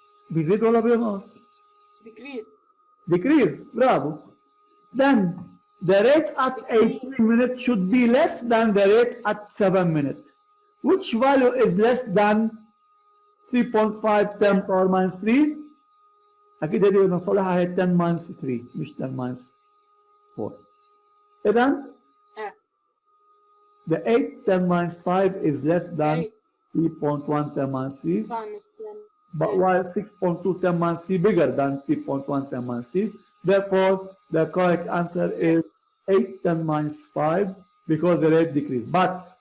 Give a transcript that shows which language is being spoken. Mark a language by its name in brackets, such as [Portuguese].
[Arabic] بيزيد ولا بينقص؟ [English] decrease. Decrease. [Arabic] برافو. [English] Then the rate at 18 minutes should be less than the rate at 7 minutes. Which value is less than 3.5 10 power minus 3? [Arabic] أكيد هذه بدنا نصلحها هي 10 minus 3 مش 10 minus 4. [English] إذن the 8 10 minus 5 is less than 3.1 10 minus 3. times 10. But while 6.2 10 minus 3 bigger than 3.1 10 minus 3. Therefore, the correct answer is 8 10 minus 5 because the rate decreased. But